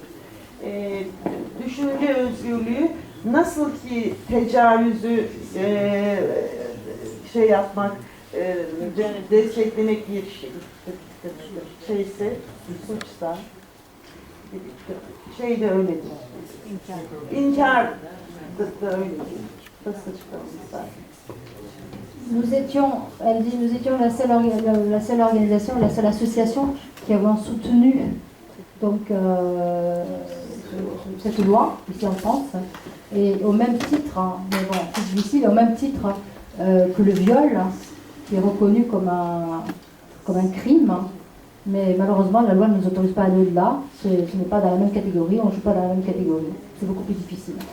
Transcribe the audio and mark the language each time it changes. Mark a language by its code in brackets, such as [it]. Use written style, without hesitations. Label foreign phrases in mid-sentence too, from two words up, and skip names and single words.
[tr] Düşünce özgürlüğü nasıl ki tecavüzü yapmak, desteklemek bir şeyse, suçsa, şey de öyledir. İnkar da öyledir. Basın açıklaması. [fr] Nous étions, elle dit, nous étions la seule organisation, la seule association qui avons soutenu donc cette loi ici en France, et au même titre, mais bon, c'est difficile, au même titre que le viol, qui est reconnu comme un crime, mais malheureusement la loi ne nous autorise pas à aller au-delà, ce n'est pas dans la même catégorie, on ne joue pas dans la même catégorie, c'est beaucoup plus difficile.